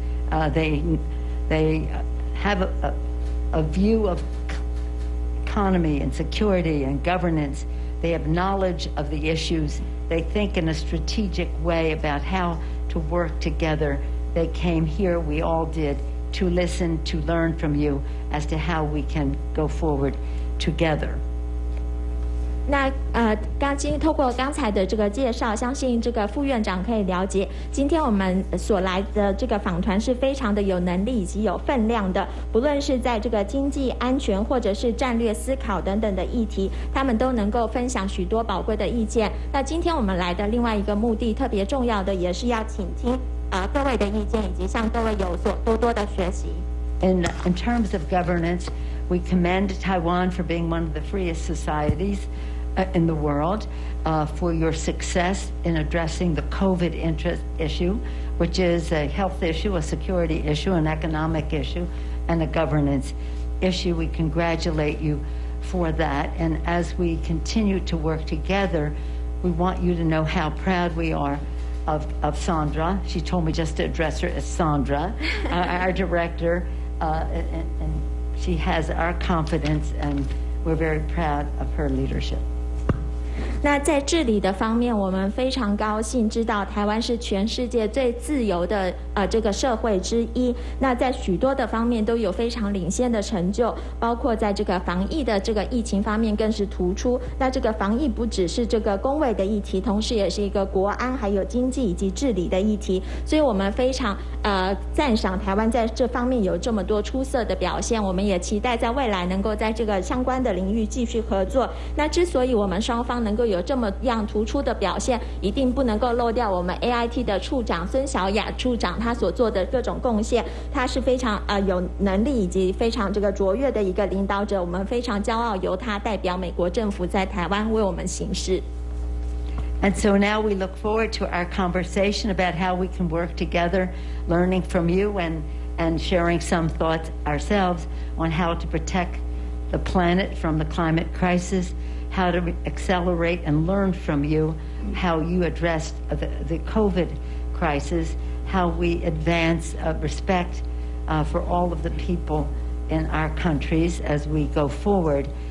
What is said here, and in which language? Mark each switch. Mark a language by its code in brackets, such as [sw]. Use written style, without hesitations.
[en] They have a view of economy and security and governance. They have knowledge of the issues. They think in a strategic way about how to work together. They came here, we all did, to listen, to learn from you as to how we can go forward together. [zh] 那透过刚才的这个介绍，相信这个副院长可以了解，今天我们所来的这个访团是非常的有能力以及有分量的，不论是在这个经济安全或者是战略思考等等的议题，他们都能够分享许多宝贵的意见。那今天我们来的另外一个目的特别重要的，也是要倾听各位的意见，以及向各位有所多的学习。 [en] In terms of governance, we commend Taiwan for being one of the freest societies in the world, for your success in addressing the COVID issue, which is a health issue, a security issue, an economic issue, and a governance issue. We congratulate you for that. And as we continue to work together, we want you to know how proud we are of Sandra. She told me just to address her as Sandra, our director, and she has our confidence, and we're very proud of her leadership. [zh] 那在治理的方面，我们非常高兴知道台湾是全世界最自由的这个社会之一。那在许多的方面都有非常领先的成就，包括在这个防疫的这个疫情方面更是突出。那这个防疫不只是这个公卫的议题，同时也是一个国安还有经济以及治理的议题。所以我们非常赞赏台湾在这方面有这么多出色的表现。我们也期待在未来能够在这个相关的领域继续合作。那之所以我们双方能够有这么样突出的表现，一定不能够漏掉我们 AIT 的处长孙小雅处长他所做的各种贡献。他是非常有能力以及非常这个卓越的一个领导者，我们非常骄傲由他代表美国政府在台湾为我们行事。 [en] And so now we look forward to our conversation about how we can work together, learning from you and sharing some thoughts ourselves on how to protect the planet from the climate crisis, how to accelerate and learn from you how you addressed the COVID crisis, how we advance respect for all of the people in our countries as we go forward.